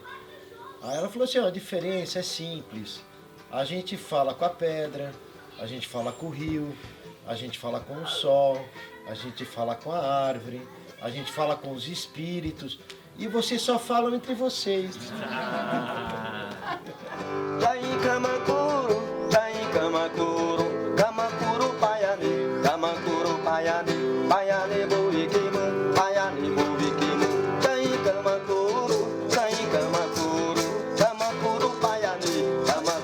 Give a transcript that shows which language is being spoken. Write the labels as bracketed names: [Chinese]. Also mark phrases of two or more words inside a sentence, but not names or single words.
[Portuguese] Aí ela falou assim, ó, a diferença é simples. A gente fala com a pedra, a gente fala com o rio, a gente fala com o sol, a gente fala com a árvore, a gente fala com os espíritos e vocês só falam entre vocês. Kamakuru, Kamakuru Payane, Kamakuru Payane, Payane Boikimu, Payane Boikimu, Kai Kamakuru, Kamakuru Payane,